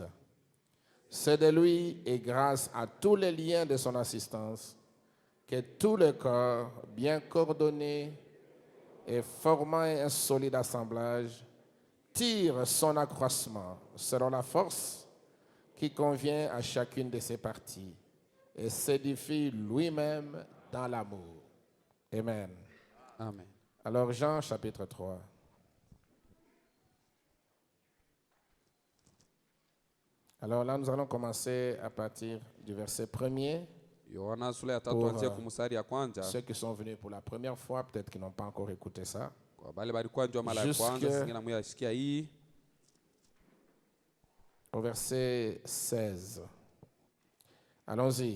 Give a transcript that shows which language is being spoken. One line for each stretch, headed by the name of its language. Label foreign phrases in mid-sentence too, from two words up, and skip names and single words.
French: C'est de lui et grâce à tous les liens de son assistance que tout le corps, bien coordonné et formant un solide assemblage, tire son accroissement selon la force qui convient à chacune de ses parties et s'édifie lui-même dans l'amour. Amen. Amen. Alors Jean chapitre 3. Alors là, nous allons commencer à partir du verset 1er.
Swahili: Yohana sura ya 3
French: Pour,
Swahili: anzia kwa mstari ya kwanza.
French: Ceux qui sont venus pour la première fois, peut-être qu'ils n'ont pas encore écouté ça.
Swahili: Kwa bale balikuwa njoo mara ya kwanza, singine mwe asikia hii.
French: Au verset 16. Allons-y.